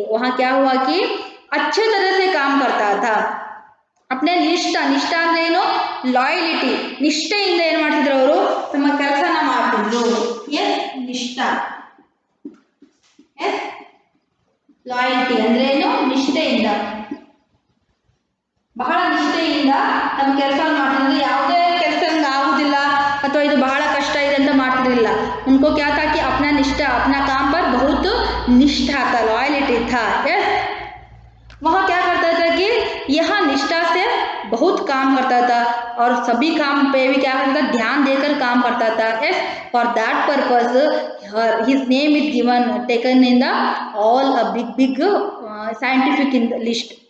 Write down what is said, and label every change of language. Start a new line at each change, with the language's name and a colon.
Hindi: वहाँ क्या हुआ कि अच्छे तरह से काम करता था. अपने निष्ठा
Kannada: ಅಂದ್ರೆ ಏನು, ಲಾಯಲಿಟಿ, ನಿಷ್ಠೆಯಿಂದ ಏನು ಮಾಡ್ತಿದ್ರು ಅವರು ತಮ್ಮ ಕೆಲಸನ ಮಾಡ್ತಿದ್ರು. ನಿಷ್ಠಾ, ಲಾಯಲಿಟಿ ಅಂದ್ರೆ ಏನು, ನಿಷ್ಠೆಯಿಂದ, ಬಹಳ ನಿಷ್ಠೆಯಿಂದ ತಮ್ಮ ಕೆಲಸವನ್ನು ಮಾಡ್ತಿದ್ರು. ಯಾವುದೇ ಕೆಲಸ ಆಗುದಿಲ್ಲ ಅಥವಾ ಇದು ಬಹಳ ಕಷ್ಟ ಇದೆ ಅಂತ ಮಾಡ್ತಿರ್ಲಿಲ್ಲ.
Hindi: उनको क्या था कि अपना निष्ठा, अपना काम पर बहुत निष्ठा था, लॉयलिटी था. यस, वहाँ क्या करता था कि यहाँ निष्ठा से बहुत काम करता था और सभी काम पे भी क्या करता था, ध्यान देकर काम करता था.
English: Yes, for that purpose his name is given taken in the all big scientific in the list.